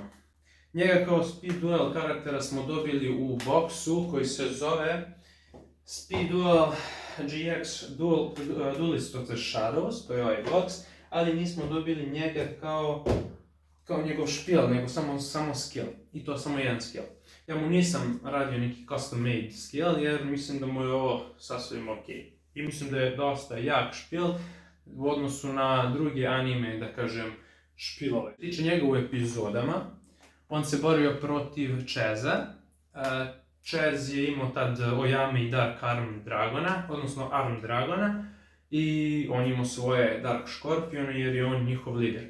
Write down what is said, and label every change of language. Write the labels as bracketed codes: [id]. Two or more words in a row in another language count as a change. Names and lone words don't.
[sr] Njega kao Speed Duel karaktera smo dobili u boksu koji se zove Speed Duel GX Duelist of the Shadows, to je ovaj boks, ali nismo dobili njega kao njegov špil, nego samo skill, i to samo jedan skill. Ja mu nisam radio neki [en] custom made skill [sr] jer mislim da mu je ovo sasvim ok. I mislim da je dosta jak špil u odnosu na druge anime, da kažem, špilove. Što se tiče njega u epizodama, on se borio protiv Cheza. Chez je imao tad Oyame i Dark Arm Dragona, odnosno Arm Dragona, i on imao svoje Dark Scorpione jer je on njihov lider.